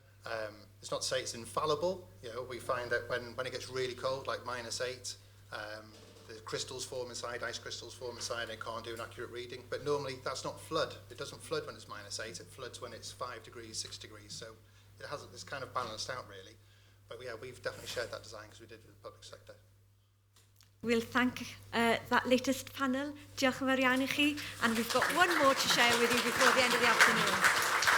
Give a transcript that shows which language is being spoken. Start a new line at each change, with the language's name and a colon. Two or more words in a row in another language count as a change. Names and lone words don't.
English: It's not to say it's infallible. You know, we find that when it gets really cold, like -8, the crystals form inside, ice crystals form inside, and it can't do an accurate reading. But normally that's not flood. It doesn't flood when it's -8. It floods when it's 5 degrees, 6 degrees. So it's kind of balanced out, really. But yeah, we've definitely shared that design because we did with the public sector. We'll thank that latest panel.
Welsh: Diolch yn fawr iawn i chi.
English: And we've got one more to share with you before the end of the afternoon.